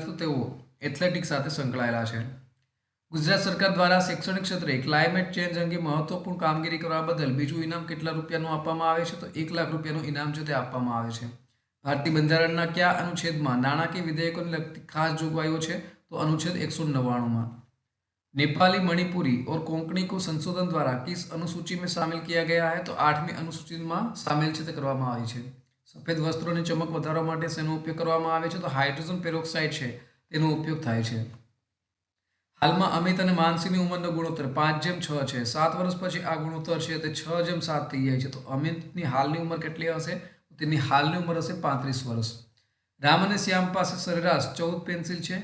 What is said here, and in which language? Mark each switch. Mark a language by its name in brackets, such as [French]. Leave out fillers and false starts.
[Gujarati] તો તેઓ એથ્લેટિક્સ સાથે સંકળાયેલા છે. ગુજરાત સરકાર દ્વારા શૈક્ષણિક ક્ષેત્રે ક્લાઇમેટ ચેન્જ અંગે મહત્વપૂર્ણ કામગીરી કરવા બદલ બીજું ઇનામ કેટલા રૂપિયાનું આપવામાં આવે છે? તો 1 લાખ રૂપિયાનું ઇનામ છે તે આપવામાં આવે છે. ભારતીય બંધારણના કયા અનુચ્છેદમાં નાણાકીય વિધેયકોને લગતી ખાસ જોગવાઈઓ છે? [Hindi] तो अनुच्छेद 199 में. नेपाली, मणिपुरी और कोंकणी को संशोधन द्वारा किस अनुसूची में शामिल किया गया है? तो 8મી अनुसूची में शामिल [Gujarati] છે તે કરવામાં આવી છે. સફેદ વસ્ત્રોની ચમક વધારવા માટે શેનો ઉપયોગ કરવામાં આવે છે? તો હાઇડ્રોજન પેરોક્સાઇડ છે તેનો ઉપયોગ થાય છે. હાલમાં અમિત અને માનસીની ઉંમરનો ગુણોત્તર 5:6 છે. 7 વર્ષ પછી આ ગુણોત્તર છે તે 6:7 થઈ જાય છે. તો અમિતની હાલની ઉંમર કેટલી હશે? તેની હાલની ઉંમર હશે 35 વર્ષ. રામ અને શ્યામ પાસે સરેરાશ 14 પેન્સિલ છે.